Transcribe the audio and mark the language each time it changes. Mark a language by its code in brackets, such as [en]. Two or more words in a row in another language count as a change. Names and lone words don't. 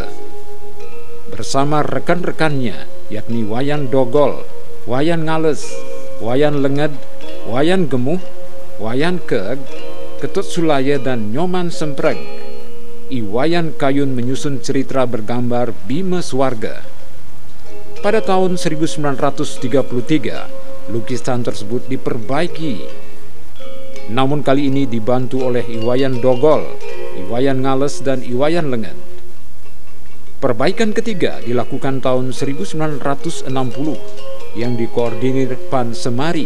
[id] Bersama rekan-rekannya, yakni Wayan Dogol, Wayan Ngales, Wayan Lenged, Wayan Gemuh, Wayan Keeg, Ketut Sulaya, dan Nyoman Sempreg, Iwayan Kayun menyusun cerita bergambar Bima Swarga. Pada tahun 1933, lukisan tersebut diperbaiki. Namun kali ini dibantu oleh Iwayan Dogol, Iwayan Ngales, dan Iwayan Lenged. Perbaikan ketiga dilakukan tahun 1960 yang dikoordinir Pan Semari.